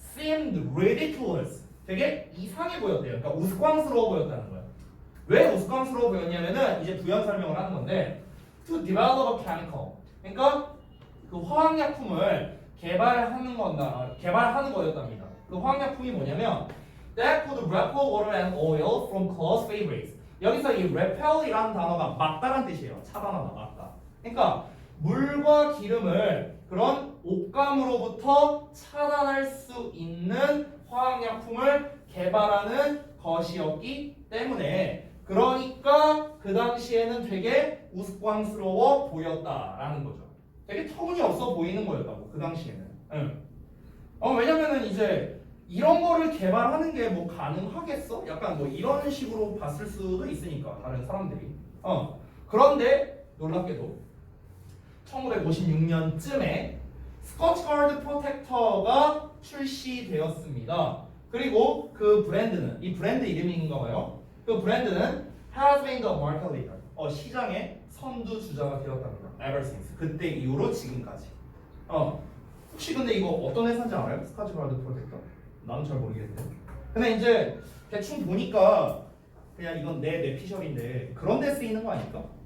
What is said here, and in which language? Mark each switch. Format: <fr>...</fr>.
<en>seemed ridiculous.</en> <ko>되게 이상해 보였대요. 그러니까 우스꽝스러워 보였다는 거예요. 왜 우스꽝스러워 보였냐면은 이제 부연 설명을 하는 건데</ko> <en>to develop a chemical.</en> <ko>그러니까 그 화학약품을 개발하는 거였답니다. 그 화학약품이 뭐냐면</ko> <en>that could repel water and oil from close fabrics.</en> <ko>여기서 이 repel이라는 단어가 막다란 뜻이에요. 차단하다, 막다. 그러니까 물과 기름을 그런 옷감으로부터 차단할 수 있는 화학약품을 개발하는 것이었기 때문에 그러니까 그 당시에는 되게 우스꽝스러워 보였다라는 거죠. 되게 터무니없어 보이는 거였다고 그 당시에는. 응. 왜냐면은 이제 이런 거를 개발하는 게 뭐 가능하겠어? 약간 뭐 이런 식으로 봤을 수도 있으니까 다른 사람들이. 그런데 놀랍게도 1956년쯤에 스코치 가드 프로텍터가 출시되었습니다. 그리고 그 브랜드는 이 브랜드 이름인가 봐요. 그 브랜드는</ko> <en>has been the market leader.</en> <ko>시장의 선두주자가 되었답니다.</ko> <en>Ever since.</en> <ko>그때 이후로 지금까지. 혹시 근데 이거 어떤 회사인지 알아요? 스코치 가드 프로텍터? 나는 잘 모르겠는데. 근데 이제 대충 보니까 그냥 이건 내 뇌피셜인데 그런 데 쓰이는 거 아닐까?</ko>